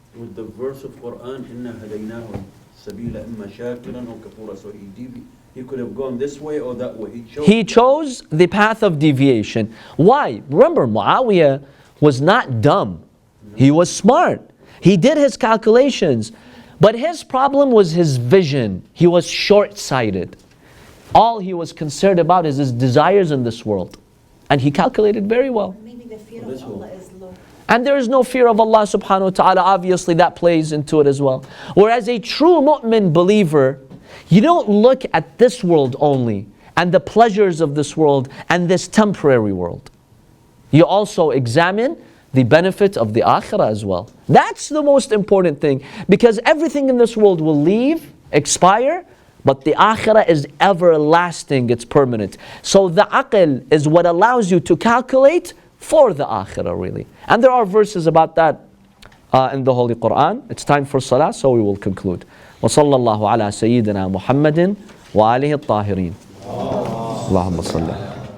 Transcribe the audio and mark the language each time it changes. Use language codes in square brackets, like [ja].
[en] With the verse of Quran, [ar] إِنَّا هَدَيْنَاهُ السَّبِيلَ إِمَّا شَاكِرًا أَوْ كَفُورًا. [en] So he could have gone this way or that way. He chose the path of deviation. Why? Remember, Muawiyah was not dumb. He was smart. He did his calculations. But his problem was his vision. He was short-sighted. All he was concerned about is his desires in this world. And he calculated very well. Maybe the fear of Allah is low. And there is no fear of Allah subhanahu wa ta'ala. Obviously that plays into it as well. Whereas a true mu'min believer, you don't look at this world only and the pleasures of this world and this temporary world. You also examine the benefit of the akhirah as well. That's the most important thing, because everything in this world will leave, expire, but the akhirah is everlasting, it's permanent. So the aql is what allows you to calculate for the akhirah, really. And there are verses about that in the Holy Quran. It's time for salah, so we will conclude. [ar] وصلى الله على سيدنا محمد وآله الطاهرين. اللهم صل